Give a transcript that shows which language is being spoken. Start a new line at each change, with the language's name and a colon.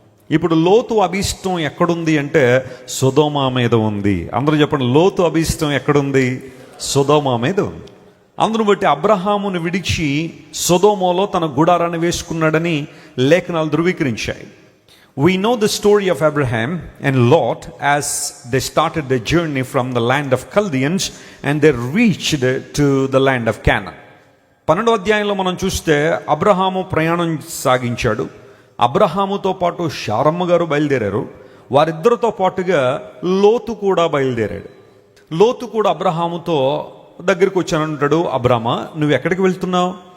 Telugu: ఇప్పుడు లోతు అభీష్టం ఎక్కడుంది అంటే సొదొమ మీద ఉంది. అందరూ చెప్పండి, లోతు అభీష్టం ఎక్కడుంది? సొదొమ మీద ఉంది. అందును బట్టి అబ్రహామును విడిచి సొదొమలో తన గుడారాన్ని వేసుకున్నాడని లేఖనాలు ధృవీకరించాయి.
English: We know the story of Abraham and Lot as they started their journey from the land of Chaldeans and they reached to the land of Canaan.
Telugu: 12వ అధ్యాయంలో మనం చూస్తే అబ్రహాము ప్రయాణం సాగించాడు. అబ్రహాముతో పాటు శారమ్మ గారు బయలుదేరారు. వారిద్దరితో పాటుగా లోతు కూడా బయలుదేరాడు. లోతు కూడా అబ్రహాముతో దగ్గరికి వచ్చానంటాడు, అబ్రామా నువ్వు ఎక్కడికి వెళ్తున్నావు?